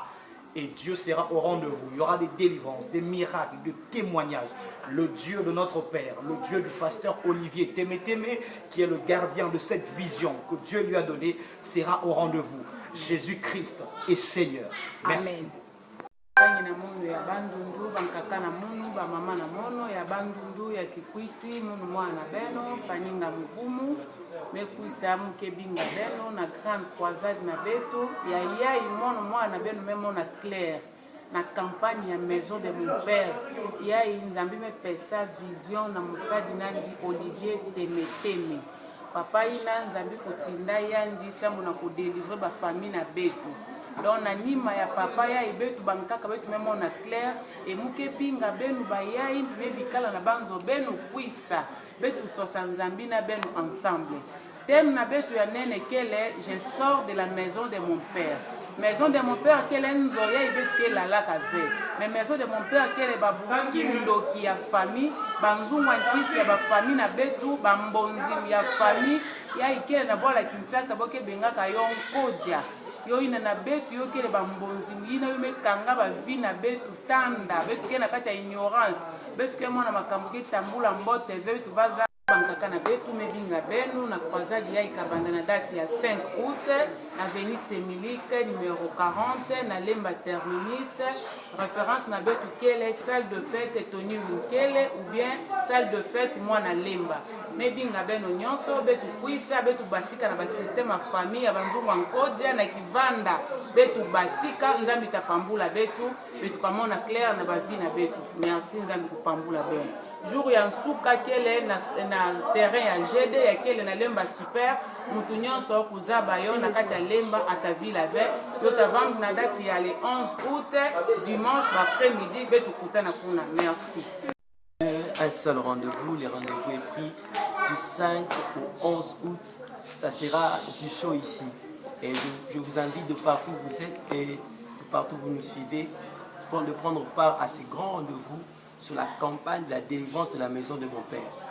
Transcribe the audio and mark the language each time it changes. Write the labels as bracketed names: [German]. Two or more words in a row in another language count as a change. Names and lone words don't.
[French] Et Dieu sera au rendez-vous. Il y aura des délivrances, des miracles, des témoignages. Le Dieu de notre Père, le Dieu du pasteur Olivier Temeteme, qui est le gardien de cette vision que Dieu lui a donnée, sera au rendez-vous. Jésus-Christ est Seigneur. Merci. Amen. [Kituba (Democratic Republic of Congo)] Na mundu ya bandundu bankaka na munu ba mama na mono ya bandundu ya kikwiti munu mwana beno faninga mugumu mekuisa muke binga beno na [French] grande croisade [Kituba (Democratic Republic of Congo)] na beto ya yai mono mwana beno memo na clair na campagne ya [French] maison de mon père [Kituba (Democratic Republic of Congo)] yai nzambi me pesa vision na musadi nandi Olivier Temeteme papa ina nzambi kotinda yandi sambo na ko délivrer ba famille na beto. Donc na nima ya papa ya ibetu bankaka betu memo na clair et muke pinga benu bayai bebikala na banzo benu kuisa betu sosa nzambi na benu ensemble thème na betu ya nene kele [French] je sors de la maison de mon père. Maison de mon père [Kituba (Democratic Republic of Congo)] kele nzoya ibetu ke lalaka ve. [French] Mais maison de mon père [Kituba (Democratic Republic of Congo)] kele babuti ndoki ya famille, banzungwa ntisi ya ba famille na betu, bambonzi ya famille, ya ikele na bola Kinshasa boke bengaka yo nkodia. Yo ina na betu yo kele bambonzi ina yo mekanga ba vie na betu tanda, betu ke na kati ya ignorance, betu ke mwana makambo ke tambula mbote betu baza bankaka na betu mebinga benu na croisade ya ikabanda na date ya 5 août avenue Semilike numéro 40 na Lemba terminus référence na betu kele [French] salle de fête Tony Mukele ou bien salle de fête [Kituba (Democratic Republic of Congo)] mwana Lemba mebinga benu nyonso betu kuisa betu basika na ba système ya famille ya banzungu nkodia na kivanda betu basika nzambi tapambula betu betu kamona clair na ba vie na betu merci nzambi kupambula benu jour ya nsuka kele na terrain ya GD ya kele na Lemba super mutu nyonso kuzaba yo na kati ya Lemba atavila ve yo tavang na date ya [French] le 11 août dimanche après-midi [Kituba (Democratic Republic of Congo)] betu kutana kuna merci. [French] Un seul rendez-vous, le rendez-vous est pris du 5 au 11 août, ça sera du show ici. Et je vous invite de partout où vous êtes et de partout où vous nous suivez de prendre part à ces grands rendez-vous sur la campagne de la délivrance de la maison de mon père.